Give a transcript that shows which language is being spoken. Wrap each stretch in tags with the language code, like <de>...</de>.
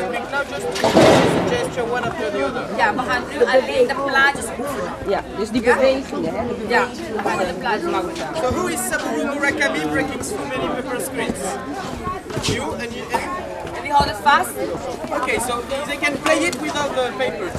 <en>Now just gesture one after the other.</en> <nl>Ja, we gaan nu alleen de plaatjes oefenen. Ja, dus die bewegingen, hè? Ja, we gaan de plaatjes maken.</nl> <en>So who is Saburo Murakami breaking so many paper screens? You and you.</en> <nl>Wie houdt het vast?</nl> <en>Okay, so they can play it without the paper.</en>